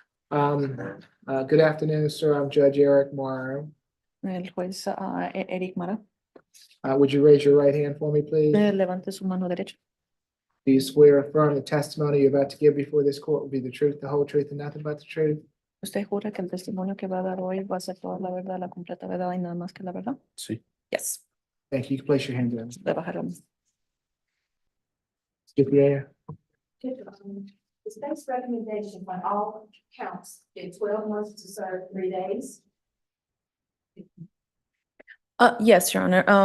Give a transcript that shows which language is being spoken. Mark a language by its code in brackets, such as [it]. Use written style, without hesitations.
[en] Good afternoon, sir. I'm Judge Eric Morrow. [es] El juez Eric Mara. [en] Would you raise your right hand for me, please? [es] Levante su mano derecha. [en] Do you swear or affirm the testimony you're about to give before this court will be the truth, the whole truth, and nothing but the truth? [es] ¿Usted jura que el testimonio que va a dar hoy va a ser toda la verdad, la completa verdad y nada más que la verdad? Sí. [en] Yes. Thank you. You can place your hand down. [es] Le bajaron. [en] Skip the air. The state's recommendation on all counts is 12 months to serve 3 days. Yes, Your Honor.